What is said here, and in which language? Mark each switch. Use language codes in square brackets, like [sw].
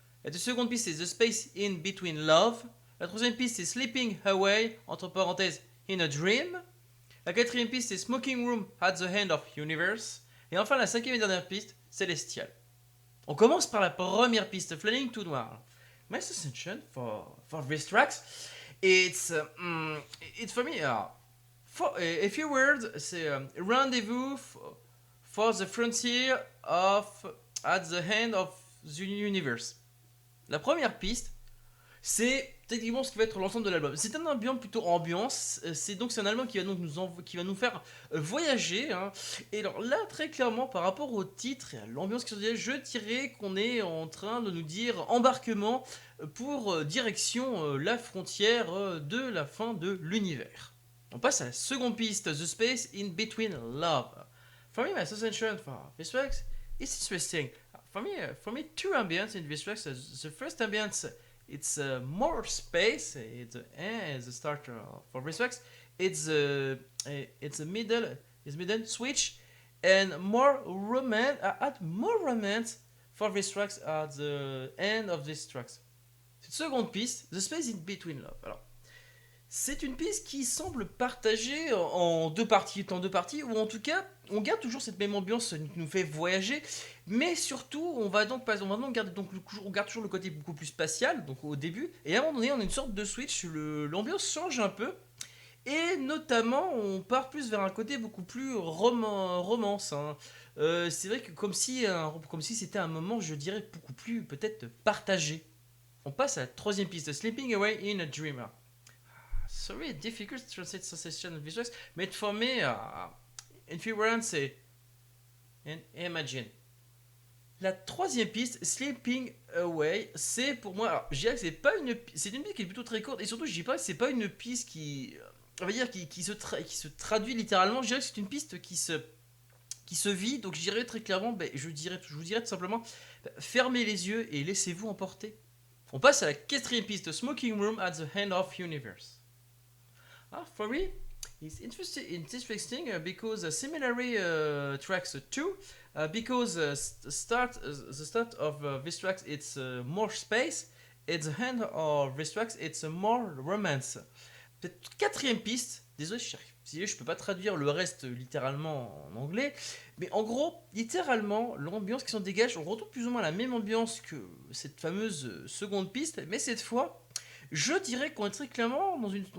[fr] La seconde piste, c'est The Space in Between Love. La troisième piste, c'est Sleeping Away, entre parenthèses, in a Dream. La quatrième piste, c'est Smoking Room at the End of Universe. Et enfin, la cinquième et dernière piste, Celestial. On commence par la première piste, Flying to Noir. [en] My suggestion for these tracks, it's for me. For a few words, [fr] c'est rendezvous [en] for the frontier of at the end of the universe. [fr] La première piste, c'est techniquement ce qui va être l'ensemble de l'album. C'est un album plutôt ambiance. C'est un album qui va nous faire voyager. Hein. Et alors là, très clairement, par rapport au titre et à l'ambiance qui se dit, je dirais qu'on est en train de nous dire embarquement pour direction la frontière de la fin de l'univers. On passe à la seconde piste, The Space in Between Love. [en] For me, my sensation for this track is interesting. For me, two ambience in this track. The first ambience, it's more space. It's the starter for this track. It's a middle switch and more romance. Add more romance for these tracks at the end of these tracks. [fr] Cette seconde piste, The Space in Between Love. Alors, c'est une piste qui semble partagée en deux parties, ou en tout cas, on garde toujours cette même ambiance qui nous fait voyager, mais surtout, on garde toujours le côté beaucoup plus spatial, donc au début, et à un moment donné, on a une sorte de switch, l'ambiance change un peu, et notamment, on part plus vers un côté beaucoup plus romance. Hein. C'est vrai que comme si c'était un moment, je dirais, beaucoup plus peut-être partagé. On passe à la troisième piste, Sleeping Away in a Dream. [en] Sorry, difficult to translate sensation of visuals, but for me, in few words, [fr] c'est imagine. La troisième piste, Sleeping Away, c'est pour moi, alors, je dirais que c'est une piste qui est plutôt très courte, et surtout, je dis pas que c'est pas une piste qui, on va dire, qui se traduit littéralement. Je dirais que c'est une piste qui se vit, donc je dirais très clairement, je vous dirais tout simplement, fermez les yeux et laissez-vous emporter. On passe à la quatrième piste, Smoking Room at the End of Universe. [en] For me, it's interesting because similarly tracks too, because the start of this tracks it's more space, at the end of this tracks it's more romance. [fr] Cette quatrième piste, désolé, je peux pas traduire le reste littéralement en anglais, mais en gros, littéralement, l'ambiance qui s'en dégage, on retrouve plus ou moins la même ambiance que cette fameuse seconde piste, mais cette fois, je dirais qu'on est très clairement dans une.